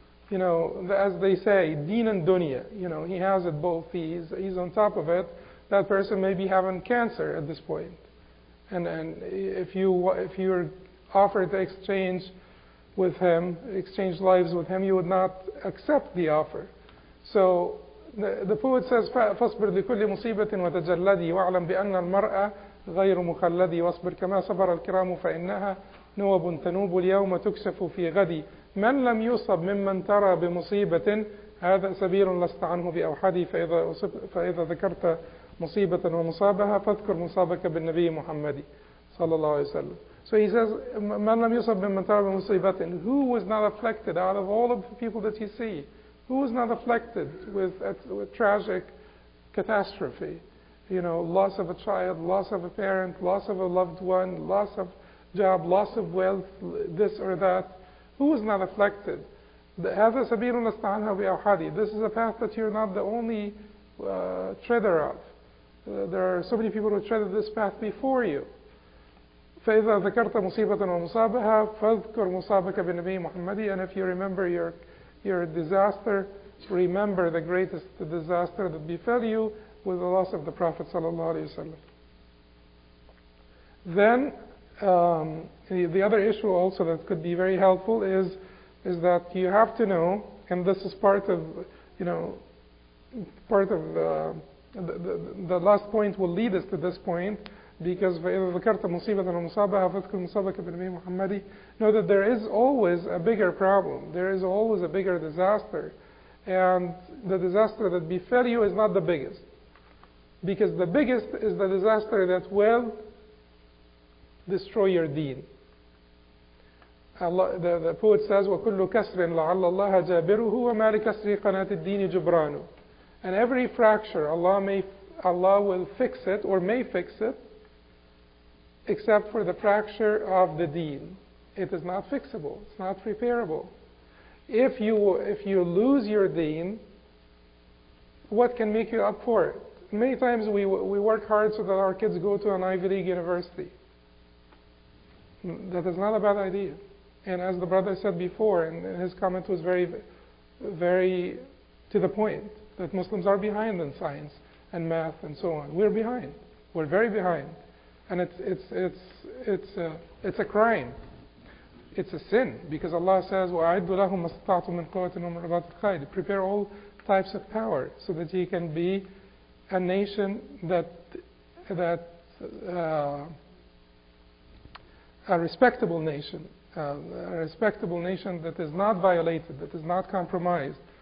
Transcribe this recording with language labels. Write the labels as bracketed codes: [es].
[en] as they say, deen and dunya. He has it both. He's on top of it. That person may be having cancer at this point. And if you're offered to exchange with him, exchange lives with him, you would not accept the offer. So the poet says, [ar] فاصبر لكل مصيبة وتجلدي واعلم بأن المرأة غير مخلدي واصبر كما صبر الكرام فإنها نوب تنوب اليوم تكشف في غدي من لم يصب ممن ترى بمصيبة هذا سبيل لست عنه بأوحدي فإذا ذكرت مصيبة ومصابها فاذكر مصابك بالنبي محمد صلى الله عليه وسلم. [en] So he says, [ar] من لم يصب ممن ترى بمصيبة, [en] who was not afflicted out of all of the people that you see? Who was not afflicted with tragic catastrophe? Loss of a child, loss of a parent, loss of a loved one, loss of job, loss of wealth, this or that. Who was not afflicted? [ar] هذا سبيل لست عنها بأوحدي. [en] This is a path that you're not the only treader of. There are so many people who treaded this path before you. [ar] فإذا ذكرت مصيبة ومصابها فاذكر مصابك بالنبي محمد. [en] And if you remember your disaster, remember the greatest disaster that befell you with the loss of the Prophet sallallahu alaihi wasallam. Then the other issue also that could be very helpful is that you have to know, and this is part of the last point will lead us to this point, because [ar] فإذا ذكرت مصيبة ومصابها فاذكر مصابك بالنبي محمد. [en] Know that there is always a bigger problem. There is always a bigger disaster, and the disaster that befell you is not the biggest, because the biggest is the disaster that will destroy your deen. The poet says, [ar] وَكُلُّ كَسْرٍ لَعَلَّ اللَّهَ جَابِرُهُ وَمَا لِكَسْرِ قَنَاةِ الدِّينِ جُبْرَانُ. [en] And every fracture, Allah will fix it or may fix it, except for the fracture of the deen. It is not fixable. It's not repairable. If you lose your deen, what can make you up for it? Many times we work hard so that our kids go to an Ivy League university. That is not a bad idea. And as the brother said before, and his comment was very, very to the point, that Muslims are behind in science and math and so on. We're behind. We're very behind. And it's a crime. It's a sin, because Allah says, [ar] وَأَعِدُّ لَهُمْ مَا اسْتَطَعْتُم مِّن قُوَّةٍ وَمِن رِّبَاطِ الْخَيْلِ. [en] Prepare all types of power so that you can be a nation a respectable nation that is not violated, that is not compromised.